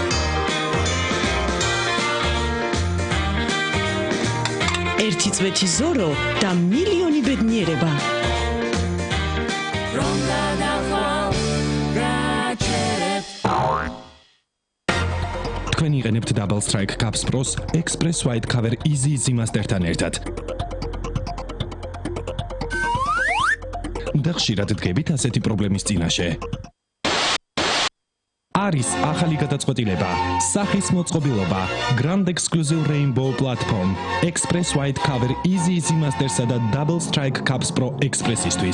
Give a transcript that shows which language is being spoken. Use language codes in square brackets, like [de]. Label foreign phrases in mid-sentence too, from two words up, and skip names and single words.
[ka] ერთი წვეთი ზორო და მილიონი ბედნიერება. თქვენ იყენებთ Double Strike Cups Pro-s Express White Cover Easy Master-თან ერთად. და ხშირად დგებით ასეთი პრობლემის წინაშე. არის ახალი გადაწყვეტილება. სახის მოწყობილობა Grand Exclusive Rainbow Platform Express White Cover Easy Master-სა და Double Strike Cups Pro Express-ისთვის.